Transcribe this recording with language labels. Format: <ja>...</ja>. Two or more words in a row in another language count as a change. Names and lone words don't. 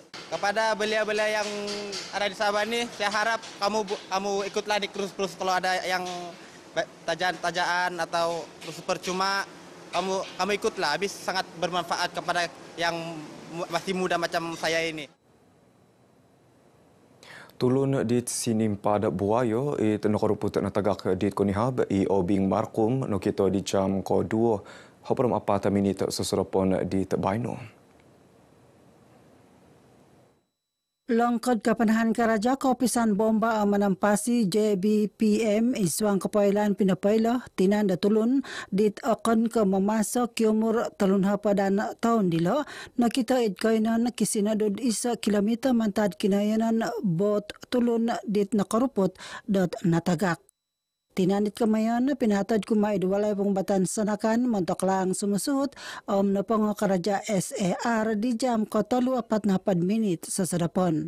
<ms>Kepada belia-belia yang ada di Sabah ini, saya harap kamu ikutlah di kursus kalau ada yang tajaan atau kursus percuma, kamu ikutlah. Habis sangat bermanfaat kepada yang masih muda macam saya ini.</ms> <dtp>Tulun di sinimpad buayo it nakoruput na tagak di konihab i obing markum no kito di jam ko 2 hoprom 4 minit susurapon di Baino. Longkod kapanahan karaja kaupisan bomba ang manampasi JBPM iswang kapailan pinapaylo tinanda tulun dit akon ke memasok kiumur talun hapadan tahun dilo nakita idkainan kisinadod 1 kilometer mantad kinayanan bot tulun dit nakarupot dot natagak. Tinanit kamayan pinatad kumaid walay pengbatan sanakan montok lang sumusut na pangakaraja SAR di jam ko 3:44 minit sa sadapon.</dtp>